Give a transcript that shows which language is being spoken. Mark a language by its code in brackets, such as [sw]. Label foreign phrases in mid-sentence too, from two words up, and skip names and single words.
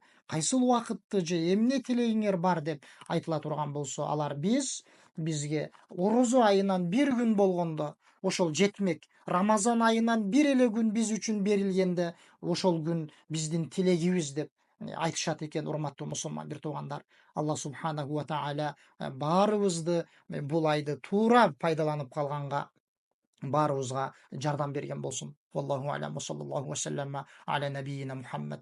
[ky] Кайсыл убакытты же эмне тилегиңер бар деп айтыла турган болсо, алар бизге орозо айынан бир күн болгондо ошол жетмек. Рамазан айынан бир эле күн биз үчүн берилгенде ошол күн биздин тилегибиз деп айтышат экен, урматтуу мусулман бир туугандар. [ar] الله سبحانه وتعالى [ky] баарыбызды бул айды туура пайдаланып калганга баарыбызга жардам берген болсун. [ar] والله أعلم وصلى الله وسلم على نبينا محمد.